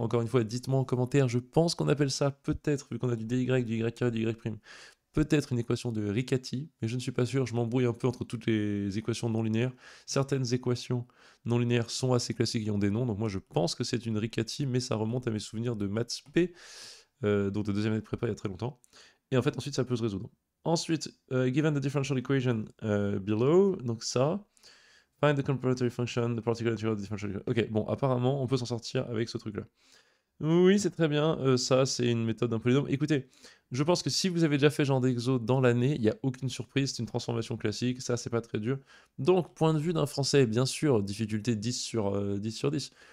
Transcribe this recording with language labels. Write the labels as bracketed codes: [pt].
[fr] Encore une fois, dites-moi en commentaire, je pense qu'on appelle ça peut-être, vu qu'on a du dy, du y carré, du y prime, peut-être une équation de Riccati, mais je ne suis pas sûr, je m'embrouille un peu entre toutes les équations non linéaires. Certaines équations non linéaires sont assez classiques et ont des noms, donc moi je pense que c'est une Riccati, mais ça remonte à mes souvenirs de maths P, donc de deuxième année de prépa il y a très longtemps. Et en fait ensuite ça peut se résoudre. Ensuite, [en] given the differential equation below, [fr] donc ça, [en] find the complementary function, the particular integral of the differential equation. [fr] Ok, bon, apparemment on peut s'en sortir avec ce truc-là. Oui, c'est très bien. Ça, c'est une méthode d'un polynôme. Écoutez, je pense que si vous avez déjà fait ce genre d'exo dans l'année, il n'y a aucune surprise, c'est une transformation classique, ça, c'est pas très dur. Donc, point de vue d'un Français, bien sûr, difficulté 10 sur 10 sur 10.